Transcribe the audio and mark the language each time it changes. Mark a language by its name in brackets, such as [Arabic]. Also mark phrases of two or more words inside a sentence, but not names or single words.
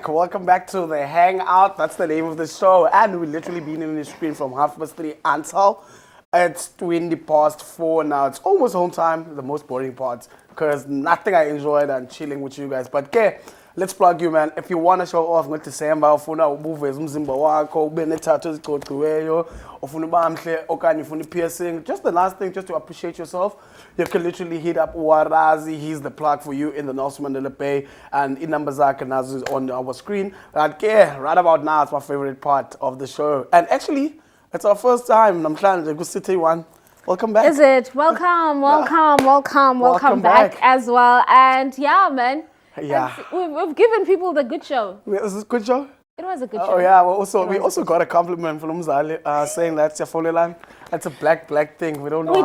[English] Welcome back to the Hangout. That's the name of the show. And we've literally been in the screen from 3:30 until it's 4:20 now. It's almost home time, the most boring part, because nothing I enjoy than chilling with you guys. But okay, let's plug you, man. If you want to show off with December, [Xhosa] ufuna ubuveza umzimba wakho, ube nethathu eziqoqiweyo, ufuna uba mhle okanye ufuna piercing, [English] just the last thing, just to appreciate yourself, you can literally hit up [Xhosa] Warazi. [English] He's the plug for you in the Nelson Mandela Bay, and in number [Xhosa] zake nazo [English] on our screen. Okay, right about now, it's my favorite part of the show. And actually, it's our first time. [Xhosa] Namhlanje kusithe one. [English] Welcome back. Is it? Welcome back as well. And yeah, man. Yeah. We've given people the good show. Was this a good show? It was a good show. Oh yeah, we also got a compliment from Mzali saying that's your Folelan. That's a black thing. We don't know.